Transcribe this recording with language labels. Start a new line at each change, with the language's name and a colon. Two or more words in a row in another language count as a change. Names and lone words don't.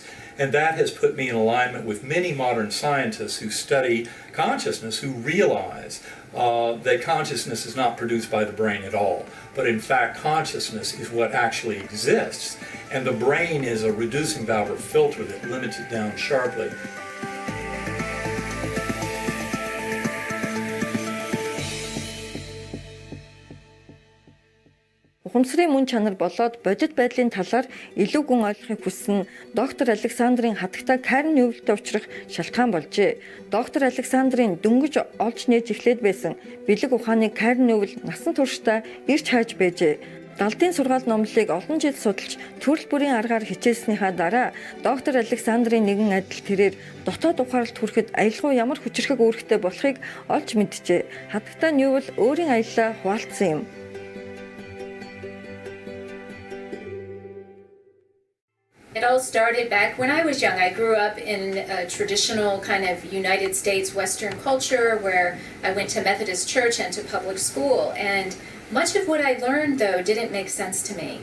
English: And that has put me in alignment with many modern scientists who study consciousness, who realize that consciousness is not produced by the brain at all, but in fact consciousness is what actually exists, and the brain is a reducing valve or filter that limits it down sharply.
Mongolian: Ухамсарын мөн чанар болоод бодит байдлын талаар илүү гүн ойлгохыг хүссэн доктор Александрын хатагтай Карен Ньювэлтэй уулзрах шалтгаан болжээ. Доктор Александрын дөнгөж олж нээж эхлээд байсан бэлэг ухааны Карен Ньювэл насан туршдаа ирж хайж байжээ. Далдын сургаал номлолыг олон жил судалж төрөл бүрийн аргаар хичээснийхаа дараа доктор Александрын нэгэн адил тэрээр дотоод ухаалд хүрэхэд аялгау ямар хүчрхэг үүрэгтэй болохыг олж мэджээ. Хатагтай Ньювэл өөрийн аяллаа хуваалцсан юм.
English: It all started back when I was young. I grew up in a traditional kind of United States Western culture where I went to Methodist church and to public school. And much of what I learned, though, didn't make sense to me.